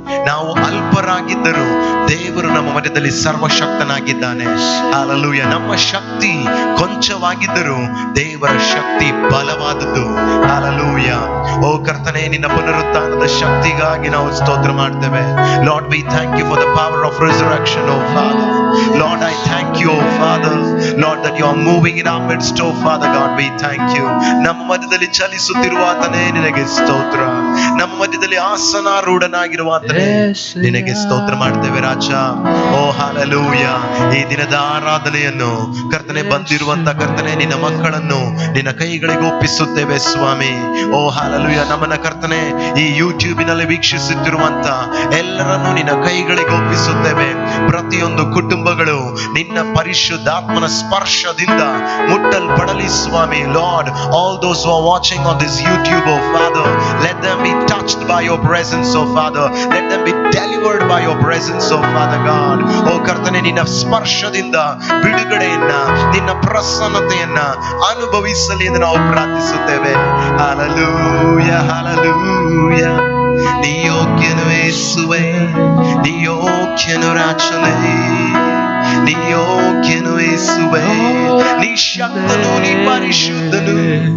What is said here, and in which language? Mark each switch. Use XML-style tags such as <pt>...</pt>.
<kn>ನಾವು ಅಲ್ಪರಾಗಿದ್ದರು, ದೇವರು ನಮ್ಮ ಮಧ್ಯದಲ್ಲಿ ಸರ್ವಶಕ್ತನಾಗಿದ್ದಾನೆ. ಹಲ್ಲೆಲೂಯ. ನಮ್ಮ ಶಕ್ತಿ ಕೊಂಚವಾಗಿದ್ದರು, ದೇವರ ಶಕ್ತಿ ಬಲವಾದದ್ದು. ಹಲ್ಲೆಲೂಯ. ಓ ಕರ್ತನೇ, ನಿನ್ನ ಪುನರುತ್ಥಾನದ ಶಕ್ತಿಗಾಗಿ ನಾವು ಸ್ತೋತ್ರ ಮಾಡ್ತೇವೆ.</kn> <en>Lord, we thank you for the power of resurrection, oh Father. Lord, I thank you, oh Father, Lord, that you are moving in our midst, oh Father God. We thank you.</en> <kn>ನಮ್ಮ ಮಧ್ಯದಲ್ಲಿ ಚಲಿಸುತ್ತಿರುವ ಆತನೇ ನಿನಗೆ ಸ್ತೋತ್ರ. ನಮ್ಮ ಮಧ್ಯದಲ್ಲಿ ಆಸನಾರೂಢನಾಗಿರುವ ಆತನೇ ನಿನಗೆ ಸ್ತೋತ್ರ ಮಾಡ್ತೇವೆ ರಾಜ. ಓ ಹಲ್ಲೆಲೂಯ. ಈ ದಿನದ ಆರಾಧನೆಯನ್ನು ಕರ್ತನೆ, ಬಂದಿರುವಂತ ಕರ್ತನೆ ನಿನ್ನ ಮಕ್ಕಳನ್ನು ನಿನ್ನ ಕೈಗಳಿಗೆ ಒಪ್ಪಿಸುತ್ತೇವೆ ಸ್ವಾಮಿ. ಓ ಹಲ್ಲೆಲೂಯ. ನಮ್ಮನ್ನ ಕರ್ತನೆ, ಈ ಯೂಟ್ಯೂಬಿನಲ್ಲಿ ವೀಕ್ಷಿಸುತ್ತಿರುವಂತ ಎಲ್ಲರನ್ನು ನಿನ್ನ ಕೈಗಳಿಗೆ ಒಪ್ಪಿಸುತ್ತೇವೆ. ಪ್ರತಿಯೊಂದು ಕುಟುಂಬಗಳು ನಿನ್ನ ಪರಿಶುದ್ಧಾತ್ಮನ ಸ್ಪರ್ಶದಿಂದ ಮುಟ್ಟಲ್ಪಡಲಿ ಸ್ವಾಮಿ.</kn> <en>Lord, all those who are watching on this YouTube, oh Father, let them be touched by your presence, oh Father. Let them be delivered by your presence, oh Father God.</en> <kn>ಓ ಕರ್ತನೆ, ನಿನ್ನ ಸ್ಪರ್ಶದಿಂದ ಬಿಡುಗಡೆಯನ್ನ, ನಿನ್ನ ಪ್ರಸನ್ನತೆಯನ್ನ ಅನುಭವಿಸಲಿ ಎಂದು ನಾವು ಪ್ರಾರ್ಥಿಸುತ್ತೇವೆ. Hallelujah, hallelujah. ನೀ ಯೋಗ್ಯನು ಯೇಸುವೇ, ನೀ ಯೋಗ್ಯನು ರಾಜನೇ, ನೀ ಯೋಗ್ಯನು ಯೇಸುವೇ, ನೀ ಶಕ್ತನು, ನೀ ಪರಿಶುದ್ಧನು.</kn>